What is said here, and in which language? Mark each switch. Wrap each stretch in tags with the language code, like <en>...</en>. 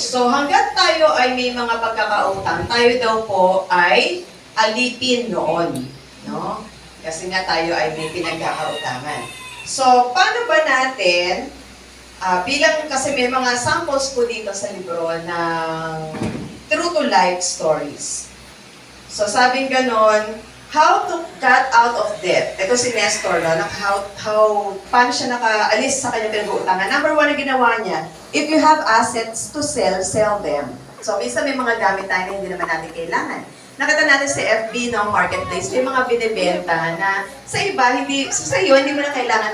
<tl>So hanggat tayo ay may mga pagkakautang, tayo daw po ay alipin noon. No? Kasi nga tayo ay may pinagkakautangan. So, paano ba natin, bilang kasi may mga samples po dito sa libro ng</tl> <en>true to life stories.</en> <tl>So, sabing ganon,</tl> <en>how to cut out of debt.</en> <tl>Ito si Nestor, no? Paano siya nakaalis sa kanyang pinag-uutangan. Number one na ginawa niya,</tl> <en>if you have assets to sell, sell them.</en> <tl>So, minsan may mga gamit tayo na hindi naman natin kailangan. Nakita natin sa FB, no, marketplace, may mga binibenta na sa iba, sa iyo, hindi mo na kailangan.</tl>